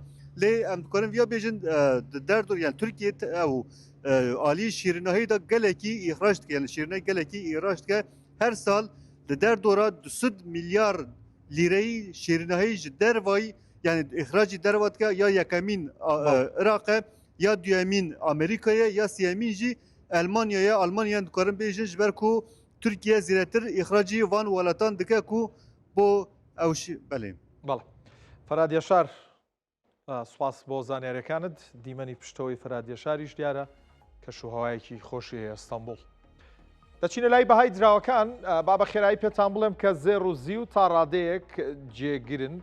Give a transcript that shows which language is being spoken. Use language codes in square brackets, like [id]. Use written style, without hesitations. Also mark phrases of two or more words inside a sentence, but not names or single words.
[ku] lê em dikarin ya bêjin di derdor yani Tirkiye ew alî şêrînahî da gelekî îhraç dike yani şêrînahî gelekî îhraç dike her sal di derdora 200 milyar lîreyî şêrînahî ji dervayî yani îhracî derva dike ya yekemîn Iraqê ya duyemîn Amerîkayê ya sêyemîn jî Almanya'ya Almanya'yan dikarin bêjin ji ber ku Tirkiye zêdetir îhracî van welatan dike ku bo ew belê [ckb] بەڵێ فەراد یەشار سوپاس بۆ زانیاریەکانت دیمەنی پشتەوەی فەراد یەشاریش دیارە کە شوهەوایەکی خۆشی ئەستەمبول دەچینە لای بەهای دراوەکان با بە خێرایی پێتان بڵێم کە زێڕ و زی و تا ڕادەیەک جێگرن